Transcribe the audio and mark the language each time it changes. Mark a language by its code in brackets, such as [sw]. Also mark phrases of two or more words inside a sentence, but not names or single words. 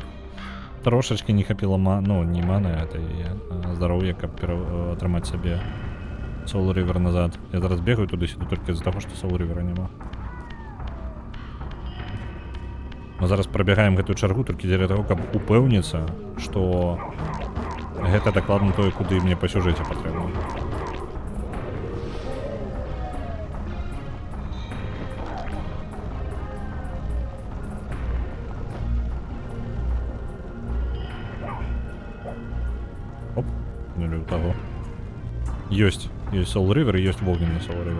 [be] Трошечки не хапіла ну, не маны, а здароўя, каб атрымаць сабе Soul River назад. Я зараз бегаю туды-сюды толькі з-за таго, што Soul River няма. Мы зараз прабягаем гэтую чаргу толькі дзеля таго, каб упэўніцца, што гэта дакладна тое, куды мне па сюжэце патрэбна. [ru] Оп, не люблю того. Есть Soul River и есть огненный Soul River.